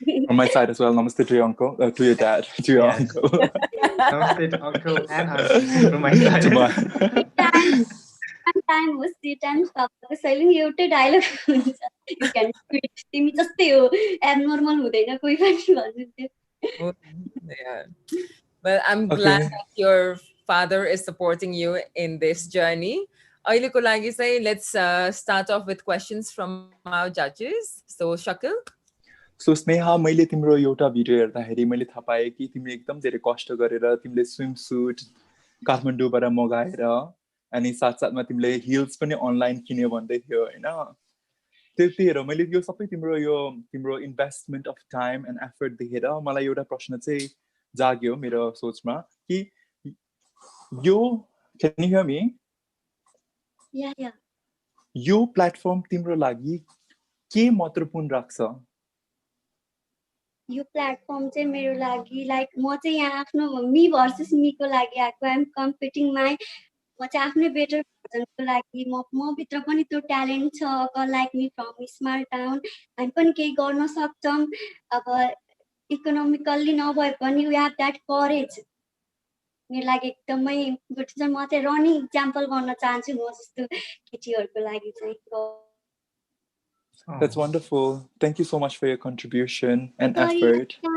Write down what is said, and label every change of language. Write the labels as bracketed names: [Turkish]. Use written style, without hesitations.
[English] From my side as well, namaste to your uncle, to your dad, to your Yes. uncle. Namaste to uncle and auntie from my side. To my- time was 3 times papa silent [Nepali] एउटै dialogue हुन्छ [English] you can quit [Nepali] तिमी जस्तै हो abnormal हुँदैन कोही पनि भन्नुहुन्थ्यो. [English] Oh, yeah. Well, I'm glad that your father is supporting you in this journey. [Nepali] अहिलेको लागि चाहिँ [English] let's start off with questions from our judges. So, Sakil? [Nepali] So Sneha, मैले तिम्रो एउटा भिडियो हेर्दाखेरि मैले थाहा पाएँ कि तिमीले एकदम धेरै कष्ट गरेर तिमीले स्विम सुट काठमाडौँबाट मगाएर अनि साथसाथमा तिमीले हिल्स पनि अनलाइन किन्यो भन्दै थियो हैन? त्यतिखेर मैले यो सबै तिम्रो investment of time and effort देखेर मलाई एउटा प्रश्न चाहिँ जाग्यो मेरो सोचमा कि यो [English] can you hear me? Yeah. [Nepali] यो प्लेटफर्म तिम्रो लागि के महत्त्वपूर्ण राख्छ? यो प्लेटफर्म चाहिँ मेरो लागि लाइक म चाहिँ यहाँ आफ्नो मी भर्सेस मीको लागि आएको [English] I am competing my [Nepali] म चाहिँ आफ्नै बेटर भर्जनको लागि म भित्र पनि त्यो ट्यालेन्ट छ [English] girl like me from small town [Nepali] हामी पनि केही गर्न सक्छौँ अब इकोनोमिकल्ली नभए पनि [English] we have that courage [Nepali] मेरो लागि एकदमै गुड छ म चाहिँ रनिङ इक्जाम्पल गर्न चाहन्छु म जस्तो केटीहरूको लागि चाहिँ. [English] That's wonderful. Thank you so much for your contribution and effort.